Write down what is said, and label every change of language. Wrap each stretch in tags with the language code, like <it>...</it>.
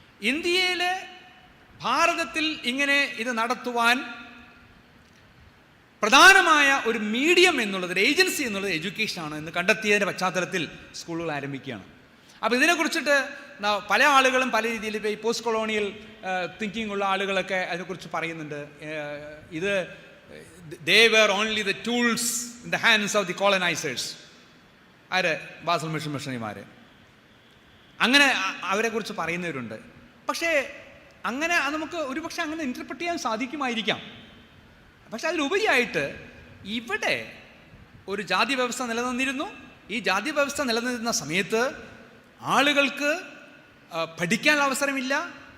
<ml>ഇന്ത്യയിലെ ഭാരതത്തിൽ ഇങ്ങനെ ഇത് നടത്തുവാൻ പ്രധാനമായ ഒരു മീഡിയം എന്നുള്ളത്, ഒരു ഏജൻസി എന്നുള്ളത് എഡ്യൂക്കേഷനാണ് എന്ന് കണ്ടെത്തിയതിൻ്റെ പശ്ചാത്തലത്തിൽ സ്കൂളുകൾ ആരംഭിക്കുകയാണ്. അപ്പോൾ ഇതിനെക്കുറിച്ചിട്ട് പല ആളുകളും പല രീതിയിൽ, ഇപ്പോൾ ഈ പോസ്റ്റ് കൊളോണിയൽ തിങ്കിങ് ഉള്ള ആളുകളൊക്കെ അതിനെക്കുറിച്ച് പറയുന്നുണ്ട്.</ml> <en>ഇത് they were only the tools in the hands of the colonizers.</en> <ml>ആര്? ബാസൽ മിഷൻ മിഷണറിമാർ. അങ്ങനെ അവരെക്കുറിച്ച് പറയുന്നവരുണ്ട്. പക്ഷേ അങ്ങനെ നമുക്ക് ഒരുപക്ഷെ അങ്ങനെ ഇൻ്റർപ്രറ്റ് ചെയ്യാൻ സാധിക്കുമായിരിക്കാം. പക്ഷെ അതിലുപരിയായിട്ട് ഇവിടെ ഒരു ജാതി വ്യവസ്ഥ നിലനിന്നിരുന്നു. ഈ ജാതി വ്യവസ്ഥ നിലനിന്നിരുന്ന സമയത്ത് ആളുകൾക്ക് പഠിക്കാനുള്ള അവസരമില്ല.</ml>